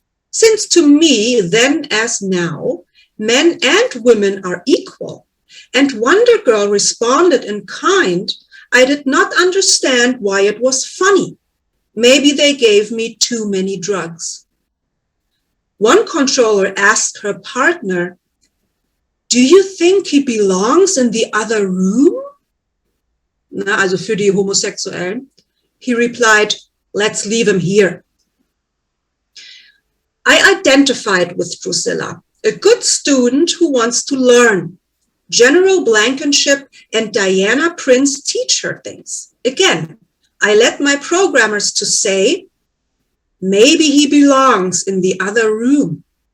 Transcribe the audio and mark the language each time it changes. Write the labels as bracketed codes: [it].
[en] Since to me, then as now, men and women are equal, and Wonder Girl responded in kind, I did not understand why it was funny. Maybe they gave me too many drugs. One controller asked her partner, "Do you think he belongs in the other room?" [de] Na, also für die Homosexuellen. [en] He replied, "Let's leave him here." I identified with Drusilla, a good student who wants to learn. General Blankenship and Diana Prince teach her things. Again, I led my programmers to say, maybe he belongs in the other room.